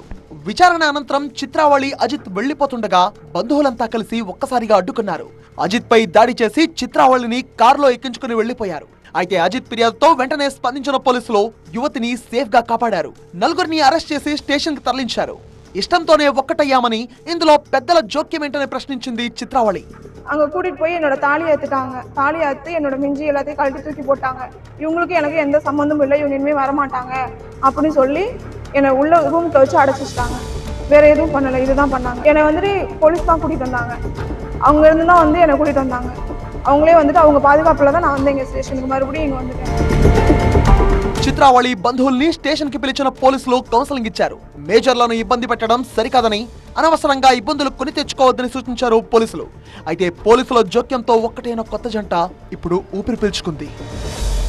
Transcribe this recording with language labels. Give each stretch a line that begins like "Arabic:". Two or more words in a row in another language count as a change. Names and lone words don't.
Telugu: విచారణ అనంతరం చిత్రావళి అజిత్ వెళ్లిపోతుండగా బంధువులంతా కలిసి ఒక్కసారిగా అడ్డుకున్నారు. అజిత్ పై దాడి చేసి చిత్రావళిని కారులో ఎక్కించుకుని వెళ్లిపోయారు. అయితే అజిత్ ఫిర్యాదుతో వెంటనే స్పందించిన పోలీసులు యువతిని సేఫ్ గా కాపాడారు. 4గురిని అరెస్ట్ చేసి స్టేషన్ కి తరలించారు. ఇష్టంతోనే ఒక్కటయ్యామని, ఇందులో పెద్దల జోక్యం ఏంటని ప్రశ్నించింది చిత్రావళి.
Tamil: அங்கே கூட்டிகிட்டு போய் என்னோட தாலி ஏற்றுட்டாங்க. தாலி ஏற்று என்னோட மிஞ்சி எல்லாத்தையும் கழட்டி தூக்கி போட்டாங்க. இவங்களுக்கு எனக்கு எந்த சம்மந்தமும் இல்லை, இவங்க இனிமேல் வரமாட்டாங்க அப்படின்னு சொல்லி என்னை உள்ள ரூமுக்கு வச்சு அடைச்சிட்டாங்க. வேற எதுவும் பண்ணலை, இதுதான் பண்ணாங்க. என்னை வந்துட்டு போலீஸ் தான் கூட்டிகிட்டு வந்தாங்க. அவங்க இருந்து தான் வந்து என்னை கூட்டிகிட்டு வந்தாங்க. அவங்களே வந்துட்டு அவங்க பாதுகாப்பில் தான் நான் வந்து எங்கள் ஸ்டேஷனுக்கு மறுபடியும் இங்கே வந்துட்டேன்.
Telugu: చిత్రావళి బంధువుల్ని స్టేషన్ కి పిలిచిన పోలీసులు కౌన్సిలింగ్ ఇచ్చారు. మేజర్లను ఇబ్బంది పెట్టడం సరికాదని, అనవసరంగా ఇబ్బందులు కొని తెచ్చుకోవద్దని సూచించారు పోలీసులు. అయితే పోలీసుల జోక్యంతో ఒక్కటైన కొత్త జంట ఇప్పుడు ఊపిరి పీల్చుకుంది.